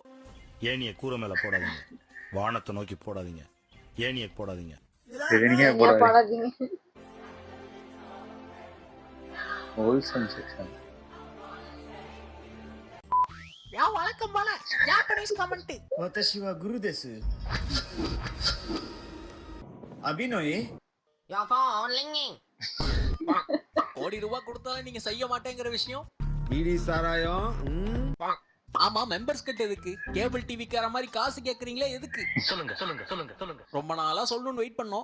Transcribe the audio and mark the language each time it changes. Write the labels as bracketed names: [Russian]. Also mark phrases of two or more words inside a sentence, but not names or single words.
[Tamil] ஏணியை கூரை மேல போடாதீங்க, வானத்தை நோக்கி போடாதீங்க, ஏணியை போடாதீங்க. ஏணியே போடாதீங்க. [English] wholesome section. [Tamil] யா வணக்கம் போல [English] Japanese comment. [Japanese] 私はグルです。அபிநோய். [English] ya phone linking. [Tamil] கோடி ரூபாய் கொடுத்தாலும் நீங்க செய்ய மாட்டேங்கிற விஷயம். பீடி சாராயம். ஆமா, [English] members cut [Tamil] எதுக்கு? கேபிள் டிவிக்கார மாதிரி காசு கேக்குறீங்களே எதுக்கு? சொல்லுங்க. ரொம்ப நாளா சொல்லணும்னு வெயிட் பண்ணோம்.